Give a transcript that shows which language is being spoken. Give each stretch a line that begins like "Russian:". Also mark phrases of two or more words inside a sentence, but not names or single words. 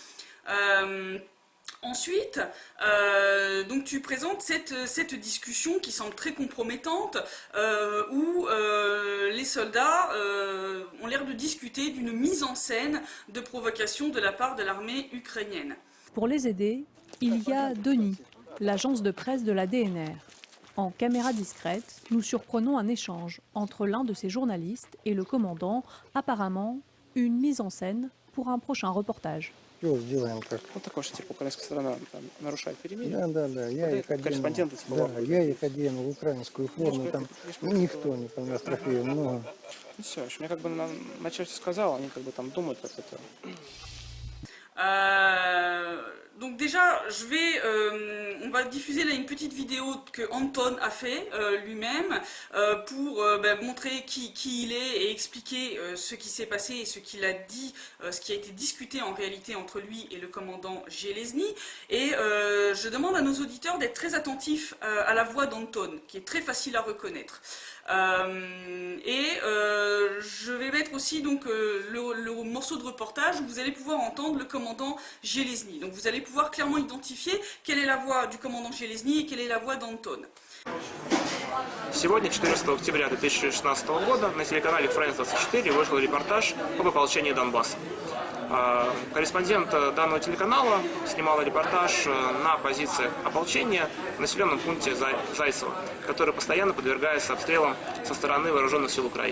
French: Ensuite, donc tu présentes cette discussion qui semble très compromettante, où les soldats ont l'air de discuter d'une mise en scène de provocation de la part de l'armée ukrainienne. Pour les aider, il y a Doni, l'agence de presse de la DNR. En caméra discrète, nous surprenons un échange entre l'un de ces journalistes et le commandant, apparemment une mise en scène pour un prochain reportage.
Russian: Что сделаем как? Вот такой же, типа, украинская сторона там, нарушает перемирие. Да, я их одену. Корреспонденты, типа, Да, вам. я их одену в украинскую форму, там никто не понес трофея много. Ну все, мне как бы начальство сказал, они как бы там думают, как это.
French: Donc déjà, on va diffuser là une petite vidéo que Anton a fait lui-même pour montrer qui il est et expliquer ce qui s'est passé et ce qu'il a dit, ce qui a été discuté en réalité entre lui et le commandant Zelezny. Et je demande à nos auditeurs d'être très attentifs à la voix d'Anton, qui est très facile à reconnaître. Je vais mettre aussi donc le morceau de reportage où vous allez pouvoir entendre le commandant Zelezny. Donc vous allez pouvoir clairement identifier quelle est la voix du commandant Zelezny et quelle est la voix d'Anton.
Russian: Сегодня, 14 октября 2016 года, на телеканале France 24 вышел репортаж об ополчении Донбасса. Корреспондент данного телеканала снимал репортаж на позициях ополчения в населенном пункте Зайцево, который постоянно подвергается обстрелам со стороны вооруженных сил Украины.